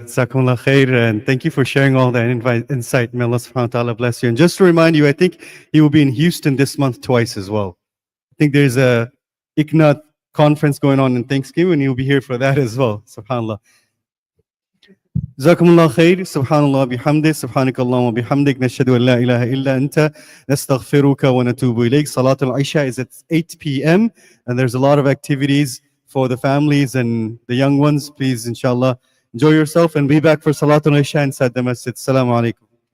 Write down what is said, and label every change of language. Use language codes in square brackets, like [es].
[en] Jazakumullah khair, and thank you for sharing all that insight. May Allah subhanahu wa ta'ala bless you. And just to remind you, I think he will be in Houston this month twice as well. I think there's a ICNA conference going on in Thanksgiving, and he'll be here for that as well. SubhanAllah. [ar] جزاكم الله خير. سبحان الله بحمده سبحانك اللهم وبحمدك نشهد أن لا إله إلا أنت نستغفرك ونتوب إليك. [en] Salatul Isha is at 8 p.m. and there's a lot of activities for the families and the young ones. Please, inshallah, enjoy yourself and be back for Salatul Isha inside the masjid. Assalamu alaikum.